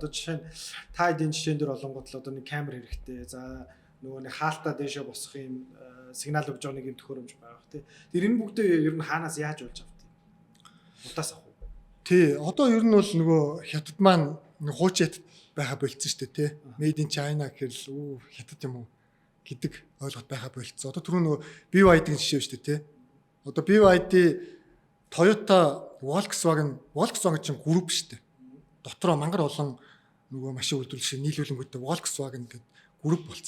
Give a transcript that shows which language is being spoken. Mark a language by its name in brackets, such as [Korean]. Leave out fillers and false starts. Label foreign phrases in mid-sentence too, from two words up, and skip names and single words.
[Mongolian] Одоо жишээ нь та эдийн жишээн дээр олонгот л одоо нэг камер хэрэгтэй. За нөгөө нэг хаалтаа дээшээ босох ийм сигнал өгж байгаа нэг ийм төхөөрөмж байгаа тий. Тэр энэ бүгдээ ер нь хаанаас яаж болж авдаг? Утаас авах уу? Тий, одоо ер нь бол нөгөө хятад маань хууч хятад байха болцсон шүү дээ тий. [English] Made in China [Mongolian] гэхэл хятад юм уу гэдэг ойлголт байха болцсон. Одоо түрүү нөгөө BYD-ийн жишээ шүү дээ тий. Одоо BYD Toyota Volkswagen чинь групп шүү дээ. Дотроо мангар олон нөгөө машин үйлдвэрлэгч нийлүүлэнгүүтээ Volkswagen гэдэг групп болсон.